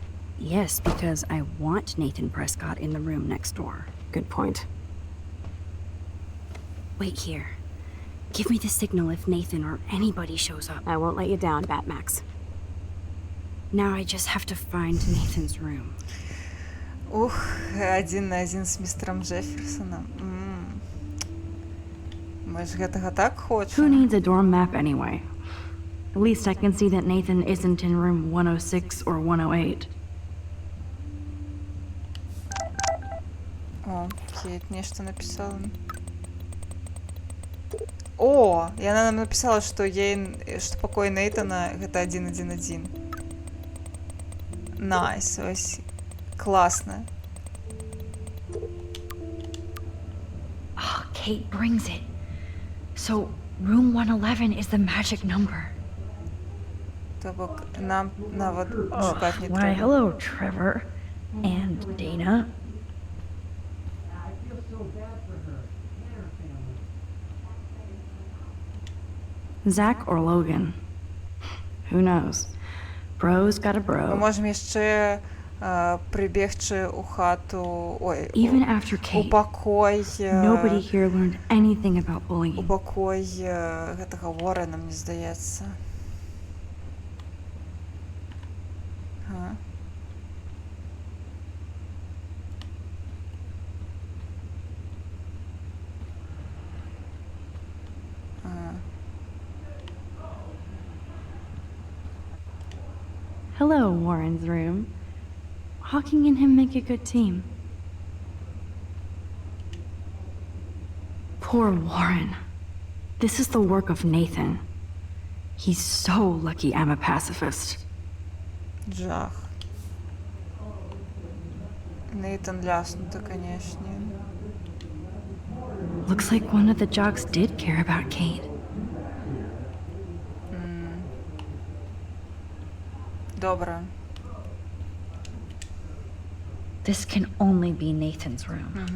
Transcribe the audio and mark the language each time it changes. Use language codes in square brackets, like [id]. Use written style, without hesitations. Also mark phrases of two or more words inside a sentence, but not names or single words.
[en] Yes, because I want Nathan Prescott in the room next door. Good point. Wait here. Give me the signal if Nathan or anybody shows up. I won't let you down, Batmax. Now I just have to find Nathan's room. [uk] Ух, 1 на 1 з містером Джеферсоном. [be] Ми ж гэтага так [en] Who [uk] хочемо. [en] needs a dorm map anyway? At least I can see that Nathan isn't in room 106 or 108. [be] О, Кейт нешта написала. О, яна нам написала, што што пакой Нейтана гэта 111. [uk] Найс, ось. Класна. [en] Oh, Kate brings it. So, room 111 is the magic number. [be] То бок нам нават шукаць не [en] Why, [be] трэба. [en] hello, Trevor. And Dana. Zach or Logan? Who knows? Bro's got a [uk] Ми [en] bro. [be] можемо яшчэ прыбегчы ў хату, ой, [en] Even after [be] у [en] Kate, [be] пакой, [en] nobody here learned anything about [be] у [en] bullying. [be] пакой гэтага Уоррена, мне здаецца. Га. [en] Hello, Warren's room. Hawking and him make a good team. Poor Warren. This is the work of Nathan. He's so lucky I'm a pacifist. [be] Жах. [ru] Нейтан ляснуто, конечно. [en] Looks like one of the jocks did care about Kate. [uk] Добре. [en] This can only be Nathan's room.